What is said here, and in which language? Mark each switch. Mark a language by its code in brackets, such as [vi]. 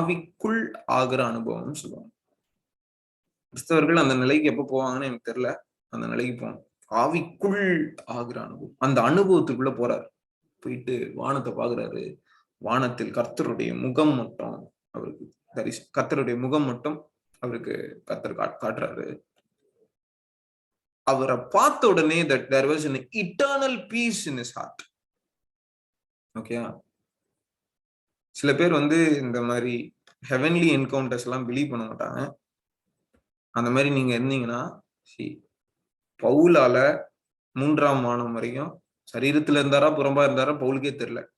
[ta] ஆவிக்குள் ஆகிற அனுபவம்னு சொல்லுவாங்க. கிறிஸ்தவர்கள் அந்த நிலைக்கு எப்ப போவாங்கன்னு எனக்கு தெரியல. அந்த நிலைக்கு போவாங்க. ஆவிக்குள் ஆகிற அனுபவம். அந்த அனுபவத்துக்குள்ள போறாரு. போயிட்டு வானத்தை பாக்குறாரு. வானத்தில் கர்த்தருடைய முகம் மட்டும் அவருக்கு கர்த்தருடைய முகம் மட்டும் அவருக்கு கர்த்தர் காட்டுறாரு. அவரை பார்த்த உடனே [en] that there was an eternal peace in his heart. [ta] Okay, சில பேர் வந்து இந்த மாதிரி ஹெவன்லி என்கவுண்டர்ஸ் எல்லாம் பிலீவ் பண்ண மாட்டாங்க. அந்த மாதிரி நீங்க இருந்தீங்கன்னா, பவுலால 3ஆம் வானம் வரைக்கும் சரீரத்துல இருந்தாரா புறம்பா இருந்தாரா பவுலுக்கே தெரியல.